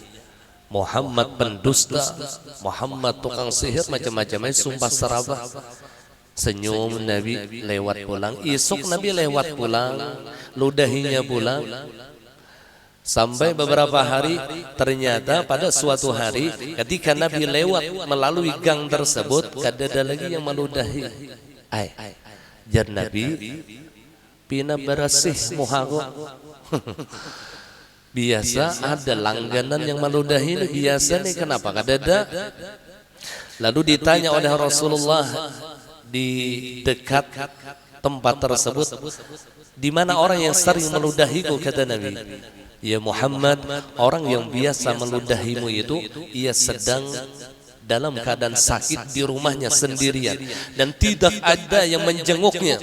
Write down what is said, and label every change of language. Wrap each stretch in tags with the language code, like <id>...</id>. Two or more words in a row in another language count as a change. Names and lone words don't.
<id>Muhammad pendusta, Muhammad tukang sihir, macam-macam sumpah serapah. Senyum Nabi lewat pulang, esok Nabi lewat pulang, ludahinya pulang. Sampai beberapa hari, ternyata pada suatu hari ketika Nabi lewat melalui gang tersebut, kada lagi yang meludahi.</id> <bjn>Jar Nabi pina bersih muhago.</bjn> <id>Biasa ada langganan yang meludahi ini, biasa nih, kenapa kada? Lalu ditanya oleh Rasulullah di dekat tempat tersebut, di mana orang yang sering meludahiku, kata Nabi. Ya Muhammad, orang yang biasa meludahimu itu ia sedang dalam keadaan sakit di rumahnya sendirian dan tidak ada yang menjenguknya.</id>